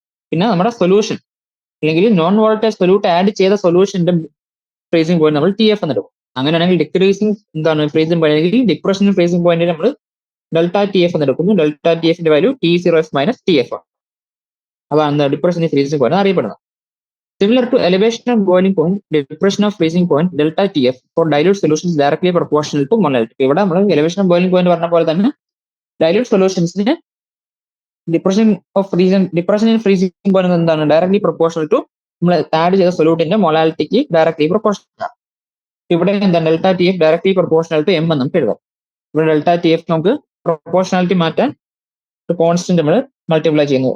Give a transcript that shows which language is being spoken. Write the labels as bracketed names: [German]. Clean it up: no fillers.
[Malayalam] പിന്നെ നമ്മുടെ സൊല്യൂഷൻ അല്ലെങ്കിൽ നോൺ വോളറ്റൈൽ സൊല്യൂട്ട് ആഡ് ചെയ്ത സൊല്യൂഷന്റെ ഫ്രീസിംഗ് പോയിന്റ് നമ്മൾ TF എന്നെടുക്കും. അങ്ങനെയാണെങ്കിൽ ഡിക്രീസിംഗ് ഫ്രീസിംഗ് പോയിന്റ് അല്ലെങ്കിൽ ഡിപ്രഷൻ ഫ്രീസിംഗ് പോയിന്റ് നമ്മൾ ΔTF എന്നെടുക്കുന്നു. ΔTFന്റെ value T0F minus TF ആണ്. അതാണ് ഡിപ്രഷൻ ഫ്രീസിംഗ് പോയിന്റ് അറിയപ്പെടുന്നത്. [English] Similar to elevation of boiling point, depression of freezing point ΔTF for dilute solutions is directly proportional to molality. [Malayalam] ഇവിടെ നമ്മൾ elevation of boiling point പറഞ്ഞ പോലെ തന്നെ dilute solutionsന് depression in freezing point എന്താണ്, directly proportional to നമ്മൾ add ചെയ്ത സൊല്യൂട്ടിന്റെ മൊളാലിറ്റിക്ക് directly proportional ആണ്. ഇവിടെ എന്താണ് ΔTF directly proportional to M എന്ന് നമുക്ക് എഴുതാം. ഇവിടെ ΔTF നമുക്ക് പ്രൊപ്പോർഷണാലിറ്റി മാറ്റാൻ കോൺസ്റ്റന്റ് നമ്മൾ മൾട്ടിപ്ലൈ ചെയ്യുന്നു.